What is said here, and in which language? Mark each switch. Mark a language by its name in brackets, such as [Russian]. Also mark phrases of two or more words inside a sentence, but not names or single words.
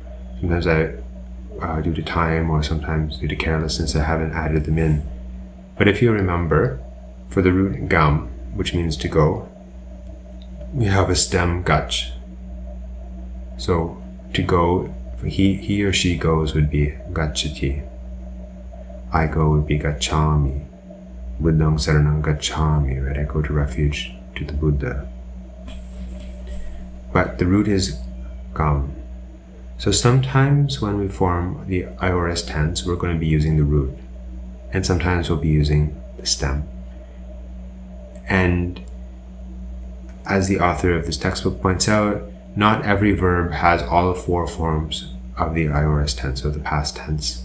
[English] Sometimes due to time or sometimes due to carelessness, I haven't added them in. But if you remember, for the root gam, which means to go, we have a stem gach. So to go, he or she goes would be gacchati. I go would be gacchami. [Pali] Buddhang saranang gacchami, [English] right? I go to refuge to the Buddha. But the root is gam. So sometimes when we form the aorist tense, we're going to be using the root. And sometimes we'll be using the stem. And as the author of this textbook points out, not every verb has all 4 forms of the aorist tense, or the past tense.